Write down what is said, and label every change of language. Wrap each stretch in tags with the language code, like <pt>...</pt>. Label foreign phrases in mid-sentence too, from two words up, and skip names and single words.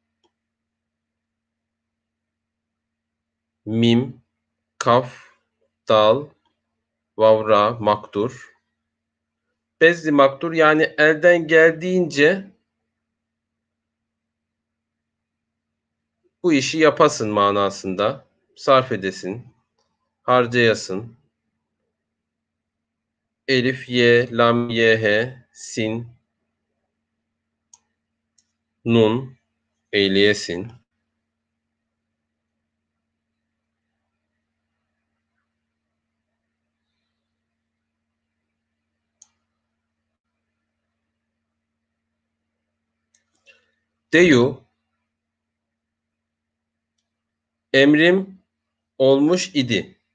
<tr>mim kaf dal vav ra makdur bezli makdur yani elden geldiğince bu işi yapasın manasında sarf edesin, harcayasın. Elif, ye, lam, ye, he, sin, nun, eyleyesin. Deyu, emrim olmuş idi.</tr>